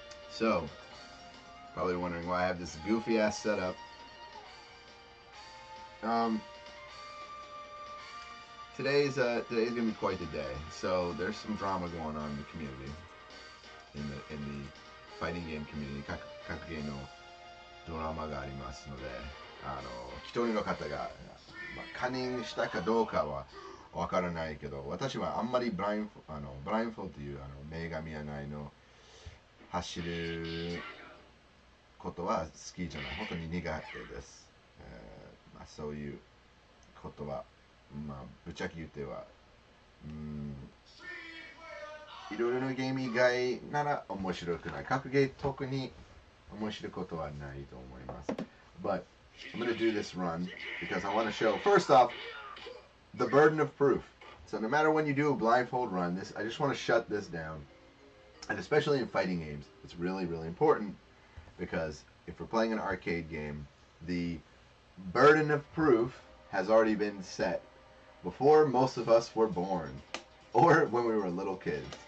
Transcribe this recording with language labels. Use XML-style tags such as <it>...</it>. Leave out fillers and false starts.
<en>So, probably wondering why I have this goofy ass setup. Today's gonna be quite the day. So there's some drama going on in the community, in the fighting game community.</en> <ja>格ゲーのドラマがありますので、一人の方が、カンニングしたかどうかはわからないけど、私はあんまりブラインフォーという目が見えないの走ることは好きじゃない。本当に苦手です。そういうことは、ぶっちゃけ言っては、いろいろなゲーム以外なら面白くない。格ゲー特に面白いことはないと思います。</ja> <en>But I'm going to do this run because I want to show, first off, the burden of proof. So no matter when you do a blindfold run, I just want to shut this down. And especially in fighting games, it's really, really important because if we're playing an arcade game, the burden of proof has already been set before most of us were born or when we were little kids.</en>